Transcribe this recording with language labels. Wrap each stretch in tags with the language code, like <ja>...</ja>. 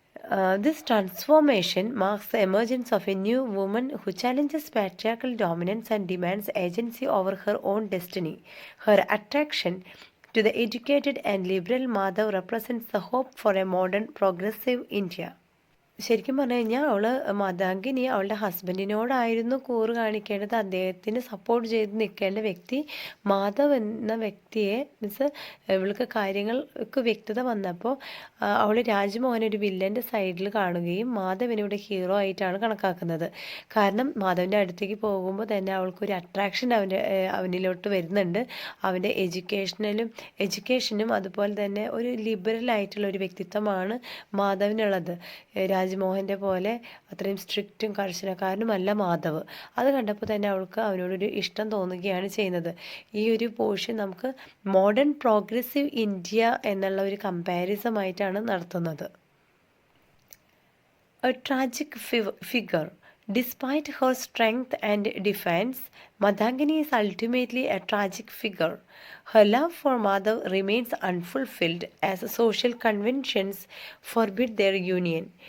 <en>This transformation marks the emergence of a new woman who challenges patriarchal dominance and demands agency over her own destiny. Her attraction to the educated and liberal Madhav represents the hope for a modern, progressive India.</en> <ml>ശരിക്കും പറഞ്ഞു കഴിഞ്ഞാൽ മതാങ്കിനി അവളുടെ ഹസ്ബൻഡിനോടായിരുന്നു കൂറ് കാണിക്കേണ്ടത്. അദ്ദേഹത്തിന് support ചെയ്ത് നിൽക്കേണ്ട വ്യക്തി മാധവ് എന്ന വ്യക്തിയെ മീൻസ് ഇവൾക്ക് കാര്യങ്ങൾക്ക് വ്യക്തത വന്നപ്പോൾ അവൾ രാജ്മോഹൻ ഒരു വില്ലൻ്റെ സൈഡിൽ കാണുകയും മാധവിനെ ഇവിടെ ഹീറോ ആയിട്ടാണ് കണക്കാക്കുന്നത്. കാരണം മാധവൻ്റെ അടുത്തേക്ക് പോകുമ്പോൾ തന്നെ അവൾക്കൊരു അട്രാക്ഷൻ അവനിലോട്ട് വരുന്നുണ്ട്. അവൻ്റെ എഡ്യൂക്കേഷനും അതുപോലെ തന്നെ ഒരു ലിബറൽ ആയിട്ടുള്ള ഒരു വ്യക്തിത്വമാണ് മാധവിനുള്ളത്. രാജ്മോഹൻ്റെ പോലെ അത്രയും സ്ട്രിക്റ്റും കർശനക്കാരനുമല്ല മാധവ്. അത് കണ്ടപ്പോൾ തന്നെ അവൾക്ക് അവനോടൊരു ഇഷ്ടം തോന്നുകയാണ് ചെയ്യുന്നത്. ഈ ഒരു പോർഷൻ നമുക്ക് മോഡേൺ പ്രോഗ്രസീവ് ഇന്ത്യ എന്നുള്ള ഒരു കമ്പാരിസമായിട്ടാണ് നടത്തുന്നത്.</ml> <en>A tragic figure. Despite her strength and defense, Madhangini is ultimately a tragic figure. Her love for Madhav remains unfulfilled as social conventions forbid their union.</en>